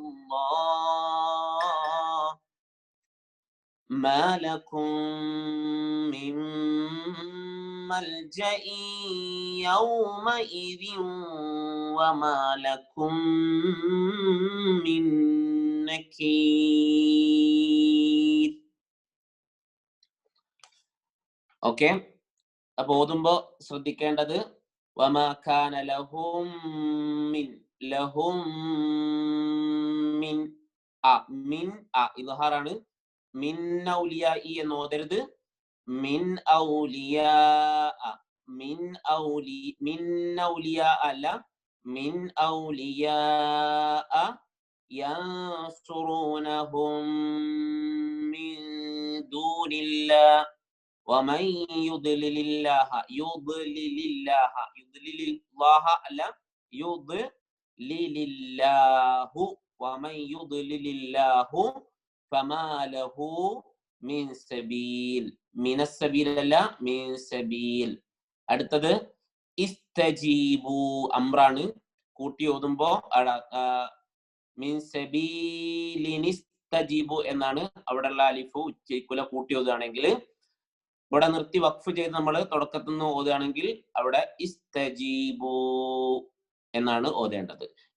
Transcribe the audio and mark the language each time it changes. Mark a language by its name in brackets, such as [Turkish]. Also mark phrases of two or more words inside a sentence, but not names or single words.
[Arabic] الله ما لكم من ملجأ يومئذ وما لكم من نكير. [Malayalam] ഓക്കെ, അപ്പൊ ഓതുമ്പോ ശ്രദ്ധിക്കേണ്ടത് [Arabic] وما كان لهم من لهم من من [Malayalam] ഇദ്ഹാറാണ്. [Arabic] من أولياء [Malayalam] എന്ന് ഓതരുത്. [Arabic] من أولياء من أولياء അല്ല, من أولياء ينصرونهم من دون الله ومن يضلل الله يضلل الله يضلل الله لا يضلل الله ومن يضلل الله فما له من سبيل. من السبيل لا من سبيل. [Malayalam] അടുത്തത് ഇസ്തജീബു, അംറാണ്. കൂട്ടി ഓതുമ്പോ [Arabic] من سبيل استجيبوا [Malayalam] എന്നാണ്. അവിടെയുള്ള അലിഫ് ഉച്ചരിക്കൂല. കൂട്ടി ഓതുകയാണെങ്കിൽ, ഇവിടെ നിർത്തി വഖഫ് ചെയ്ത് നമ്മൾ തുടക്കത്തിൽ നിന്ന് ഓതുകയാണെങ്കിൽ അവിടെ ഇസ്തജീബു എന്നാണ് ഓതേണ്ടത്.